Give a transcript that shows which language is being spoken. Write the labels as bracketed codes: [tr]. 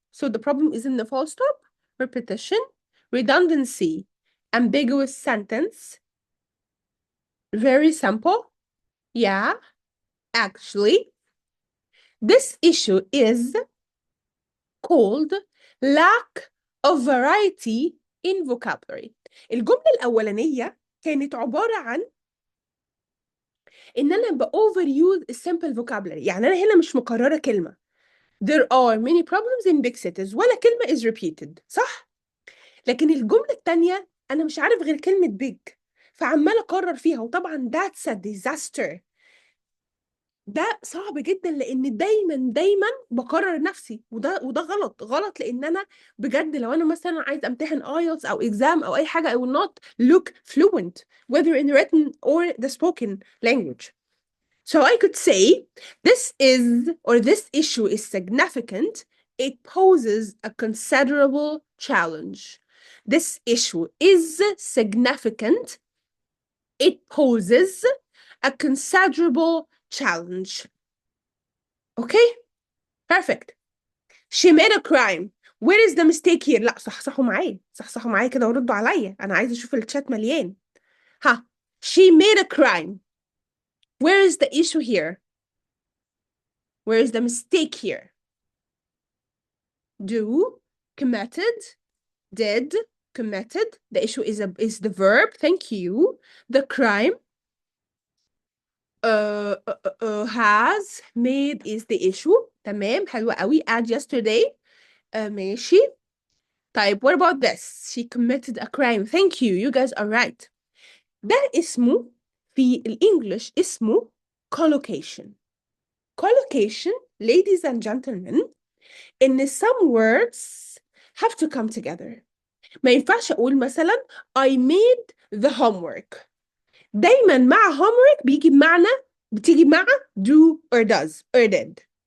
[en] So the problem is in the full stop, repetition, redundancy, ambiguous sentence, very simple. Yeah, actually, this issue is called lack of variety in vocabulary. [ar] الجملة الأولانية كانت عبارة عن إن أنا overuse الsimple vocabulary. يعني أنا هنا مش مكررة كلمة. [en] There are many problems in big cities [ar] ولا كلمة [en] is repeated [ar] صح؟ لكن الجملة التانية أنا مش عارف غير كلمة big فعمالة أكرر فيها وطبعا [en] that's a disaster. [ar] ده صعب جدا لان دايما بكرر نفسي وده غلط لان انا بجد لو انا مثلا عايز امتحن IELTS او exam او اي حاجه [en] I will not look fluent whether in written or the spoken language. So I could say this issue is significant. It poses a considerable challenge. This issue is significant. It poses a considerable challenge. Okay? Perfect. She made a crime. Where is the mistake here? [ar] لا صحصحوا معايا كده وردوا عليا. أنا عايزة أشوف الشات مليان. [en] ها. She made a crime. Where is the issue here? Where is the mistake here? Do, committed, did, committed. The issue is the verb. Thank you. The crime has made is the issue. [ar] تمام حلوة قوي. [en] Add yesterday. [ar] ماشي. طيب [en] what about this? She committed a crime. Thank you. You guys are right. [ar] ده اسمه في الإنجليش اسمه collocation. [en] Collocation, ladies and gentlemen, إن some words have to come together. [ar] ما ينفعش أقول مثلا [en] I made the homework. [ar] دايما مع homework بتيجي مع [en] do or does or did.